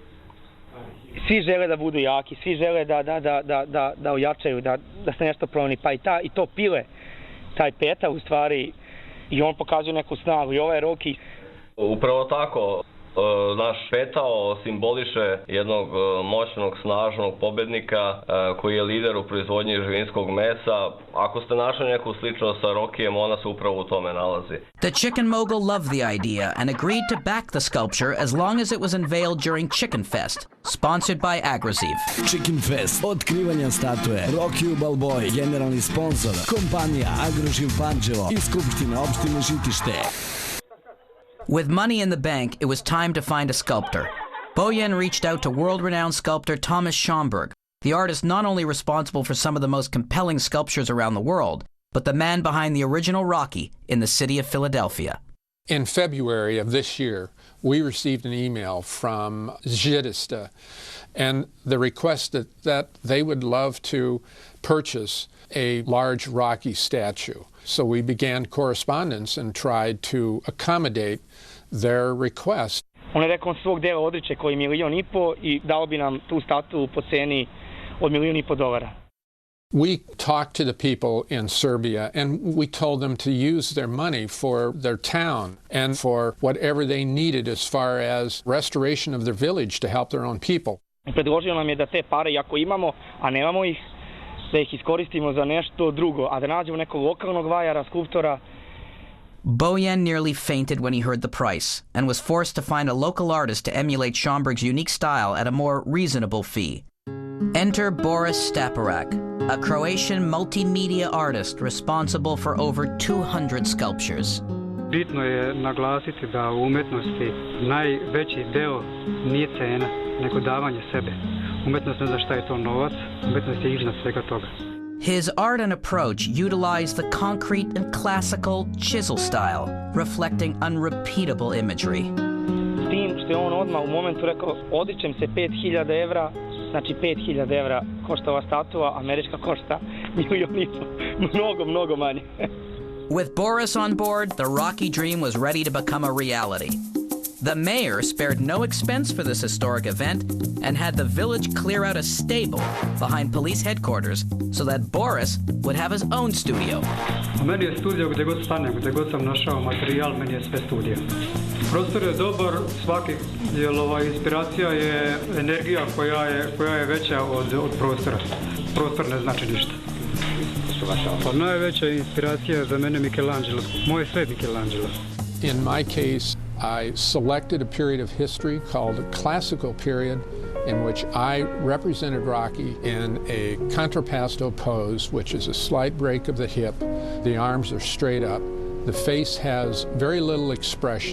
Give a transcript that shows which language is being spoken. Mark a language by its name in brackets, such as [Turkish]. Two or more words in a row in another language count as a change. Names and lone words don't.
[Serbian] Svi žele da budu jaki, svi žele da ojačaju, da se nešto promeni, pa i to pile, taj peta u stvari, i on pokazuje neku snagu, i ovaj Rocky. Upravo tako, naš petao simboliše jednog moćnog, snažnog pobednika koji je lider u proizvodnji živinskog mesa. Ako ste našli neku sličnost sa Rockyjem, ona se upravo u tome nalazi. [English] The chicken mogul loved the idea and agreed to back the sculpture as long as it was unveiled during Chicken Fest, sponsored by Agraziv. [Serbian] Chicken Fest, otkrivanja statue, Rocky Balboa, generalni sponsor, kompanija Agraziv Pančevo i Skupština opštine Žitište. [English] With money in the bank, it was time to find a sculptor. Bojan reached out to world-renowned sculptor Thomas Schomburg, the artist not only responsible for some of the most compelling sculptures around the world, but the man behind the original Rocky in the city of Philadelphia. In February of this year, we received an email from Zitiste, and the request that they would love to purchase a large Rocky statue. So we began correspondence and tried to accommodate their request. [Serbian] On je rekao svog dela odriče koji $1,5 miliona i dao bi nam tu statu po ceni od $1,5 miliona. [English] We talked to the people in Serbia and we told them to use their money for their town and for whatever they needed as far as restoration of their village to help their own people. [Serbian] Predložio nam je da te pare, ako imamo, a nemamo ih, da ih iskoristimo za nešto drugo, a da nađemo nekog lokalnog vajara, skulptora. [English] Bojan nearly fainted when he heard the price and was forced to find a local artist to emulate Schomburg's unique style at a more reasonable fee. Enter Boris Staparak, a Croatian multimedia artist responsible for over 200 sculptures. [Serbian] Bitno je naglasiti da u umetnosti najveći deo nije cena, nego davanje sebe. Umetnost ne zna šta je to novac, umetnost je iznad svega toga. [English] His art and approach utilized the concrete and classical chisel style, reflecting unrepeatable imagery. [Serbian] S tim što je on odmah u momentu rekao, odričem se 5.000 evra, znači 5.000 evra košta ova statua, američka košta $1,5 miliona, mnogo manje. [English] With Boris on board, the Rocky dream was ready to become a reality. The mayor spared no expense for this historic event and had the village clear out a stable behind police headquarters so that Boris would have his own studio. [Croatian] Meni je studio gdje god stanem, gdje god sam našao materijal, meni je sve studio. Prostor je dobar, svaki, jer inspiracija je energija koja je veća od prostora. Prostor ne znači ništa. Pa najveća inspiracija je za mene Michelangelo. Moj svet Michelangelo. [English] In my case, I selected a period of history called a classical period in which I represented Rocky in a contrapposto pose, which is a slight break of the hip. The arms are straight up. The face has very little expression.